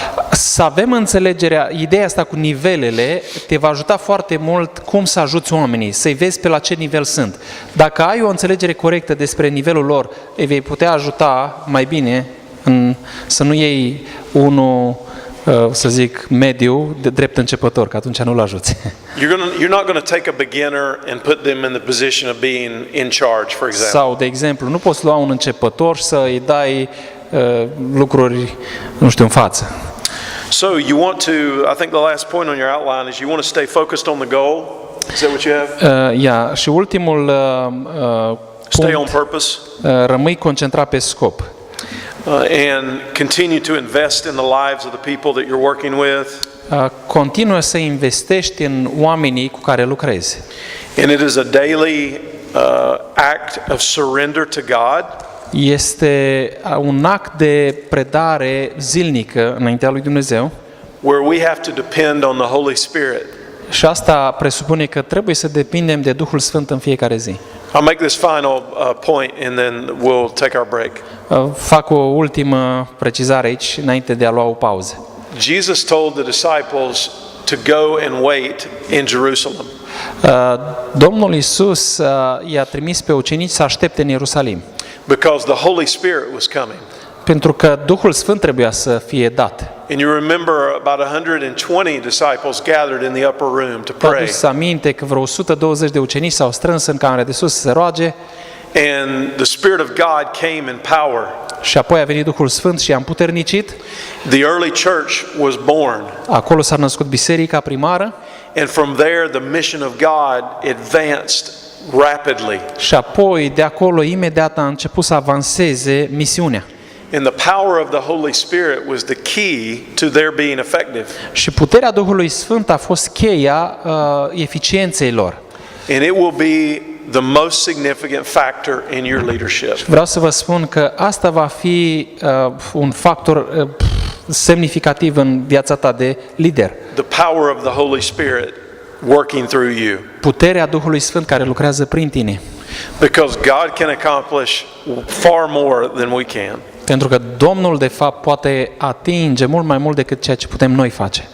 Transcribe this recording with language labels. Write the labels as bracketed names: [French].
[Romanian] Să avem înțelegerea, ideea asta cu nivelele te va ajuta foarte mult cum să ajuți oamenii, să-i vezi pe la ce nivel sunt. Dacă ai o înțelegere corectă despre nivelul lor, îi vei putea ajuta mai bine să nu iei unul, să zic, mediu, de drept începător, că atunci nu-l ajuți. [English] You're not going to take a beginner and put them in the position of being in charge, for example. [Romanian] Sau, de exemplu, nu poți lua un începător și să-i dai lucruri, nu știu, în față. [English] So you want to, I think the last point on your outline is you want to stay focused on the goal. Is that what you have? [Romanian] Și ultimul [English] Stay on [Romanian] punct, [English] purpose. [Romanian] rămâi concentrat pe scop. [English] And continue to invest in the lives of the people that you're working with. [Romanian] Continuă să investești în oamenii cu care lucrezi. [English] And it is a daily act of surrender to God. [Romanian] Este un act de predare zilnică înaintea lui Dumnezeu. [English] Where we have to depend on the Holy Spirit. [Romanian] Și asta presupune că trebuie să depindem de Duhul Sfânt în fiecare zi. [English] I'll make this final point and then we'll take our break. [Romanian] Fac o ultimă precizare aici înainte de a lua o pauză. [English] Jesus told the disciples to go and wait in Jerusalem. [Romanian] Domnul Iisus i-a trimis pe ucenici să aștepte în Ierusalim. [English] Because the Holy Spirit was coming. [Romanian] Pentru că Duhul Sfânt trebuia să fie dat. [English] And you remember about 120 disciples gathered in the upper room to [Romanian] Vă [English] pray. [Romanian] aduceți aminte că vreo 120 de ucenici s-au strâns în camera de sus să se roage. [English] And the Spirit of God came in power. [Romanian] Și apoi a venit Duhul Sfânt și i-a împuternicit. [English] The early church was born. [Romanian] Acolo s-a născut biserica primară. [English] And from there the mission of God advanced rapidly. [Romanian] Și apoi de acolo imediat a început să avanseze misiunea. [English] And the power of the Holy Spirit was the key to their being effective. [Romanian] Și puterea Duhului Sfânt a fost cheia eficienței lor. [English] And it will be the most significant factor in your leadership. [Romanian] Vreau să vă spun că asta va fi un factor semnificativ în viața ta de lider. [English] The power of the Holy Spirit working through you. [Romanian] Puterea Duhului Sfânt care lucrează prin tine. [English] Because God can accomplish far more than we can. [Romanian] Pentru că Domnul, de fapt, poate atinge mult mai mult decât ceea ce putem noi face.